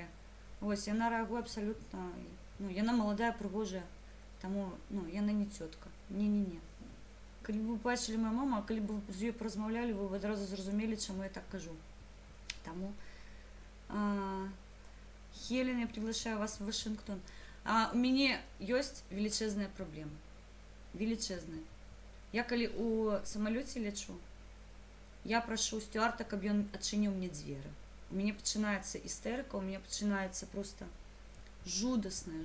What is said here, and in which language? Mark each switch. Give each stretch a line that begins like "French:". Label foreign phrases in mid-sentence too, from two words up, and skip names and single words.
Belarusian: Вось, яна рэагуе абсалютна, ну, яна маладая, прыгожая, таму, ну, яна не цётка. Не-не-не. Калі б вы бачылі мою маму, калі б вы з ёй паразмаўлялі, вы б адразу зразумелі, чаму я так кажу. Таму, Хелен,
Russian: я приглашаю вас в Вашингтон.
Belarusian: У мяне ёсць велічэзная праблема. Велічэзная. Я калі у самалёце лечу, я прашу стюарда, каб ён адчыніў мне дзверы. У мяне пачынаецца істэрыка, у мяне пачынаецца проста жудасная.